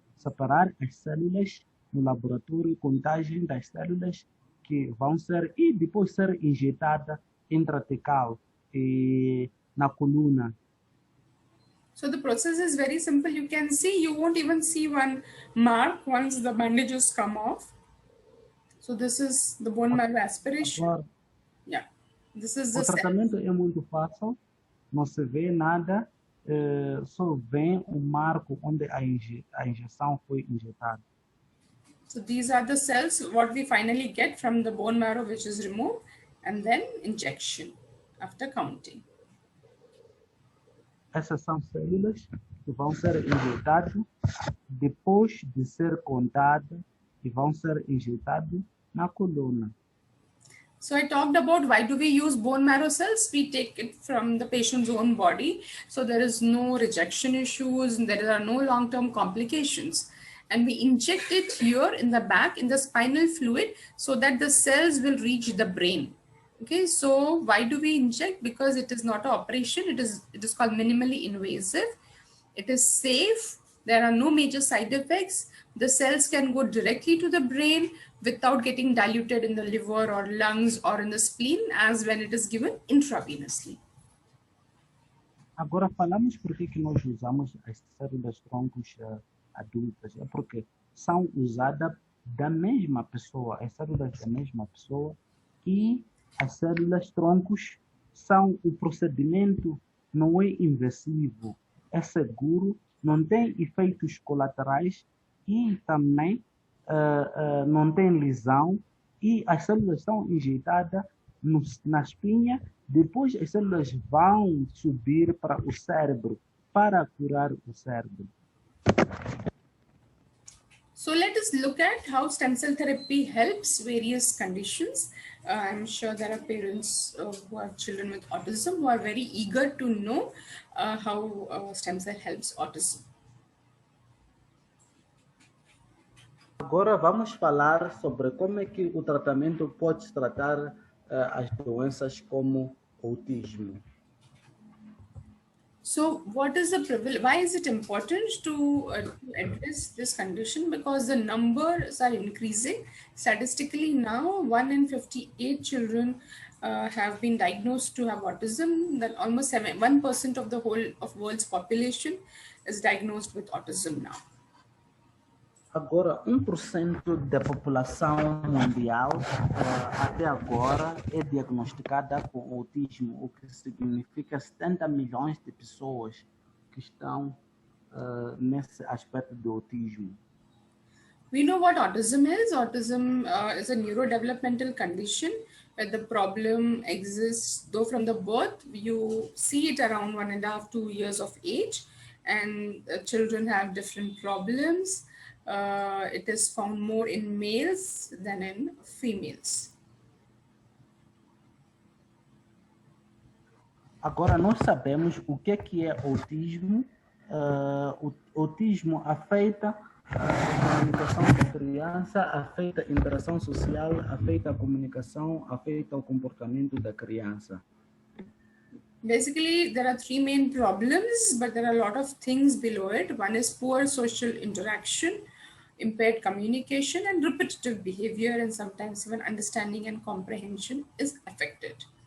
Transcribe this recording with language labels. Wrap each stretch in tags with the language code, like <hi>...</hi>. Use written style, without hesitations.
<pt>Separar as células no laboratório, contagem das células que vão ser, e depois ser injetada intratecal na coluna.</pt> <en>So the process is very simple. You can see, you won't even see one mark once the bandages come off. So this is the bone marrow aspiration.</en> <pt>Agora,</pt> <en>Yeah, this is</en> <pt>o</pt> <en>the</en> <pt>tratamento é muito fácil, não se vê nada, só vem o marco onde a injeção foi injetada.</pt> <en>So these are the cells what we finally get from the bone marrow which is removed, and then injection after counting.</en> <pt>Essas são células que vão ser injetadas depois de ser contadas e vão ser injetadas na coluna.</pt> <en>So I talked about why do we use bone marrow cells? We take it from the patient's own body. So there is no rejection issues, and there are no long-term complications. And we inject it here in the back in the spinal fluid so that the cells will reach the brain. Okay, so why do we inject? Because it is not an operation. It is called minimally invasive. It is safe. There are no major side effects. The cells can go directly to the brain without getting diluted in the liver or lungs or in the spleen as when it is given intravenously.</en> <pt>Agora falamos por que nós usamos as células troncos adultas. É porque são usadas da mesma pessoa, as células da mesma pessoa, e as células troncos são o procedimento, não é invasivo, é seguro, não tem efeitos colaterais e também não tem lesão, e as células são injetadas na espinha, depois as células vão subir para o cérebro para curar o cérebro.</pt> <en>So let us look at how stem cell therapy helps various conditions. I'm sure there are parents who have children with autism who are very eager to know how stem cell helps autism.</en> <pt>Agora vamos falar sobre como é que o tratamento pode tratar as doenças como autismo.</pt> <en>So what is the why is it important to address this condition? Because the numbers are increasing. Statistically now, 1 in 58 children have been diagnosed to have autism. That almost 1% of the whole of world's population is diagnosed with autism now.</en> <pt>Agora, 1% da população mundial até agora é diagnosticada com autismo, o que significa 70 milhões de pessoas que estão nesse aspecto do autismo.</pt> <en>We know what autism is. Autism is a neurodevelopmental condition where the problem exists, though from the birth, you see it around 1.5, 2 years of age, and children have different problems. It is found more in males than in females.</en> <pt>Agora, nós sabemos o que é autismo. O autismo afeta a comunicação da criança, afeta a interação social, afeta a comunicação, afeta o comportamento da criança.</pt> <en>Basically, there are three main problems, but there are a lot of things below it. One is poor social interaction, impaired communication, and repetitive behavior, and sometimes even understanding and comprehension is affected.</en>